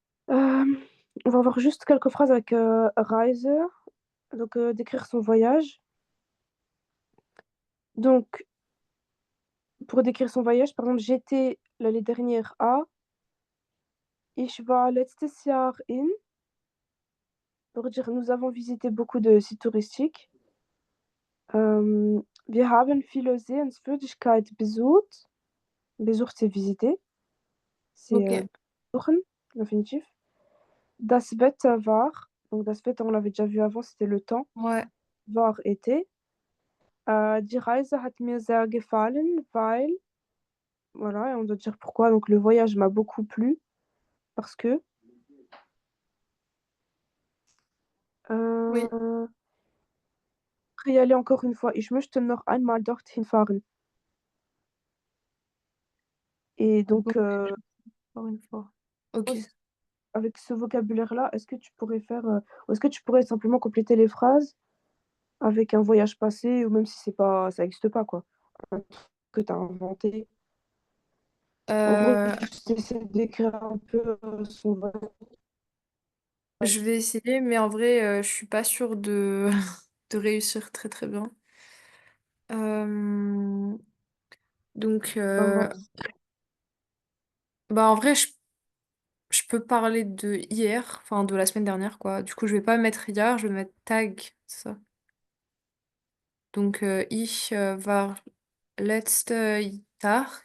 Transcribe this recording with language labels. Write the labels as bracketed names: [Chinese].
[French] Euh, on va avoir juste quelques phrases avec Reise, donc décrire son voyage. Donc, pour décrire son voyage, par exemple, j'étais l'année dernière à, [German] ich war letztes Jahr in, [French] pour dire nous avons visité beaucoup de sites touristiques. [German] Wir haben viele Sehenswürdigkeiten besucht. [French] Besucht, c'est visiter, c'est Ok, besuchen, l'infinitif. [German] Das Wetter war, [French] donc [German] das Wetter, [French] on l'avait déjà vu avant, c'était le temps. ouais, [German] War, été. Die Reise hat mir sehr gefallen, weil, [French] voilà, et on doit dire pourquoi. Donc le voyage m'a beaucoup plu, parce que. oui. Euh, y aller encore une fois. [German] Ich möchte noch einmal dorthin fahren. [French] Et donc, Donc, encore une fois. Ok. avec ce vocabulaire-là, est-ce que tu pourrais faire, ou est-ce que tu pourrais simplement compléter les phrases avec un voyage passé, ou même si c'est pas, ça n'existe pas, quoi. Un truc que tu as inventé. En gros, Euh, juste essayer d'écrire un peu son je vais essayer, mais en vrai, je suis pas sûre de, de réussir très très bien. Euh, donc, bah en vrai, je peux parler de hier, enfin de la semaine dernière, quoi. Du coup, je vais pas mettre hier, je vais mettre tag, c'est ça. [German] Donc, ich war letzte Jahr